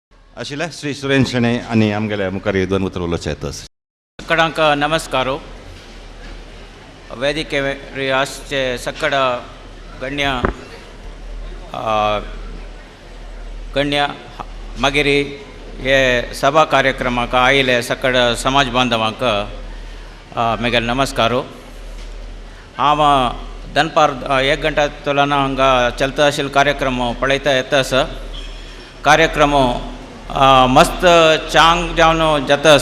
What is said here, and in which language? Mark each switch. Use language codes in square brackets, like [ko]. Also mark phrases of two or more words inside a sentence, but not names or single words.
[kok] आशिल्ले श्री सुरेंद्र शेणे आनी आमगेले मुखार दोन उतर उलोवचे येतस. सकाळांक नमस्कारो. वेदिके आचे सकड गण्य मागीर हे सभा कार्यक्रमाक आयिल्ले सकड समाज बांधवांक म्हगेले नमस्कारो. हांव दनपार 1 गंटा तोलाना हांगा चलता आशिल्लो कार्यक्रम पळयता येतास. कार्यक्रम मस्त चांग जावन जातास.